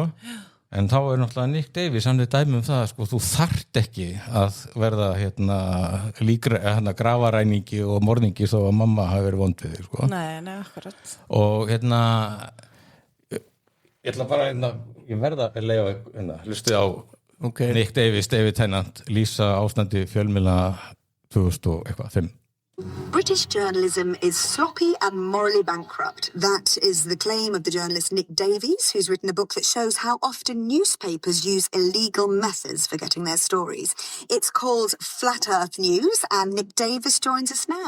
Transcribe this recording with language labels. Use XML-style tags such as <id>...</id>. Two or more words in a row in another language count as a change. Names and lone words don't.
<is>En þá náttúrulega Nick Davies, hann dæmi það, sko, þú þarft ekki að verða grafaræningi og morðingi þó að mamma hafi verið vond við þig, sko. Nei, akkurat. Og ég ætla bara, ég verða að leiða hlustið á Nick Davies, David Tennant, lýsa ástandi fjölmiðla 2005.</is> <en>British journalism is sloppy and morally bankrupt. That is the claim of the journalist Nick Davies, who's written a book that shows how often newspapers use illegal methods for getting their stories. It's called Flat Earth News, and Nick Davies joins us now.</en>